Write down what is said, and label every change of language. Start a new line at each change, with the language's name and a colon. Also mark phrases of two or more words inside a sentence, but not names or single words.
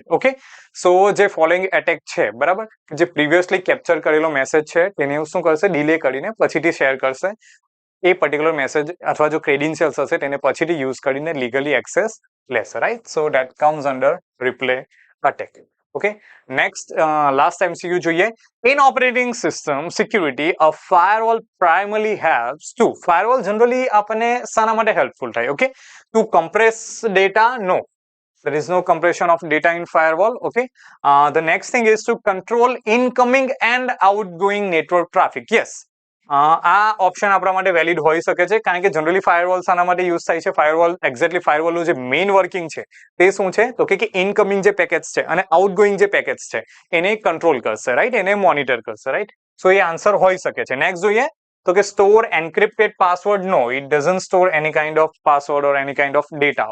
English: okay, so
Gujarati: જે
English: following attack
Gujarati: છે, બરાબર, જે
English: previously capture
Gujarati: કરેલો મેસેજ છે તેને શું કરશે, ડિલે કરીને પછીથી શેર કરશે. એ
English: particular message
Gujarati: અથવા જો ક્રેડેન્શિયલ્સ હશે તેને પછીથી યુઝ કરીને
English: legally access
Gujarati: લેશે, રાઈટ?
English: so that comes under replay attack. Okay, next last MCQ જોઈએ. In operating system security, a firewall primarily helps to, firewall generally
Gujarati: આપણને શાના માટે હેલ્પફુલ થાય?
English: ઓકે, to compress data? No, there is no compression of data in firewall. Okay, the next thing is to control incoming and outgoing network traffic. Yes,
Gujarati: આ ઓપ્શન આપણા માટે વેલિડ હોઈ શકે છે, કારણ કે
English: generally firewall
Gujarati: શાના માટે યુઝ થાય છે? ફાયરવોલ, એક્ઝેક્ટલી ફાયરવોલનું જે
English: main working
Gujarati: છે તે શું છે? તો કે ઇનકમિંગ જે પેકેટ્સ છે અને આઉટગોઈંગ જે પેકેટ્સ છે એને કંટ્રોલ કરશે, રાઈટ? એને મોનિટર કરશે,
English: right? so
Gujarati: એ આન્સર હોઈ શકે છે.
English: નેક્સ્ટ
Gujarati: જોઈએ તો કે
English: store encrypted password. No, it doesn't store any kind of password or any kind of data.